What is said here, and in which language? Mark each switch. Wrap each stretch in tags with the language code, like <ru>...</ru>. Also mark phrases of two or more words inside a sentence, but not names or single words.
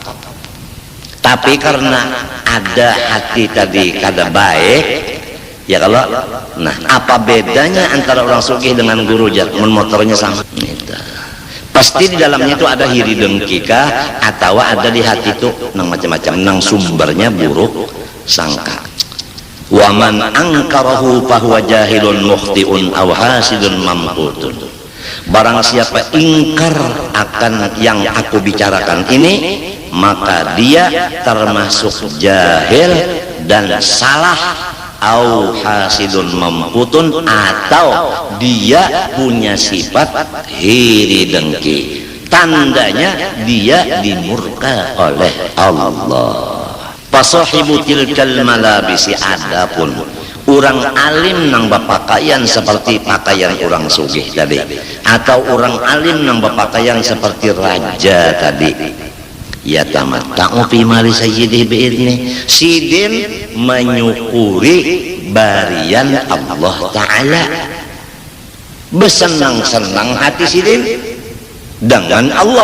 <bjn>tapi karena ada hati tadi kada baik ya kalau nah apa bedanya antara orang sugih dengan guru jalan motornya sama pasti di dalamnya itu ada hiri dengki kah atau ada di hati itu nang macam-macam nang sumbernya buruk sangka</bjn> <ar>ومن أنكره فهو جاهل مخطئ أو حاسد ممقوت</ar> <bjn>barang siapa ingkar akan yang aku bicarakan ini maka dia termasuk jahil dan salah</bjn> <ar>أو حاسد ممقوت</ar> <bjn>atau dia punya sifat iri dengki tandanya dia dimurka oleh Allah fasahibu</bjn> <ar>تلك الملابس</ar> <bjn>adapun orang alim nang berpakaian seperti pakaian orang sugih tadi atau orang alim nang berpakaian seperti raja tadi</bjn> <ar>يتمتع في مال سيده بإذن</ar> <bjn>sidin menyukuri barian Allah Ta'ala bersenang-senang hati sidin dengan Allah.</bjn>